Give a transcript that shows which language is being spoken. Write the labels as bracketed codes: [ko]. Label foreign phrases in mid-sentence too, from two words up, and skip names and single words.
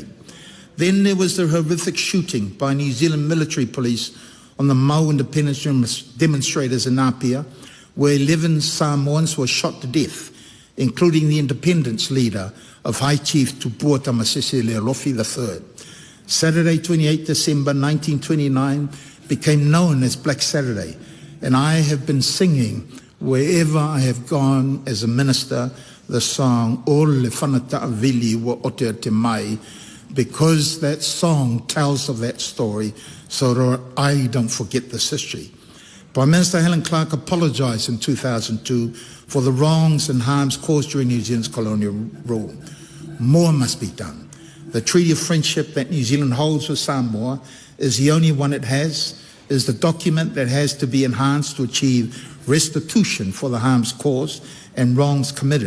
[en] Then there was the horrific shooting by New Zealand military police on the Mau independence demonstrators in Apia, where 11 Samoans were shot to death, including the independence leader of High Chief Tupua Tamasese Leolofi III. Saturday, 28 December 1929 became known as Black Saturday, and I have been singing wherever I have gone as a minister the song O le whanata vili wa otea te mai, because that song tells of that story so that I don't forget this history. Prime Minister Helen Clark apologised in 2002 for the wrongs and harms caused during New Zealand's colonial rule. More must be done. The Treaty of Friendship that New Zealand holds with Samoa is the only one it has, is the document that has to be enhanced to achieve restitution for the harms caused and wrongs committed.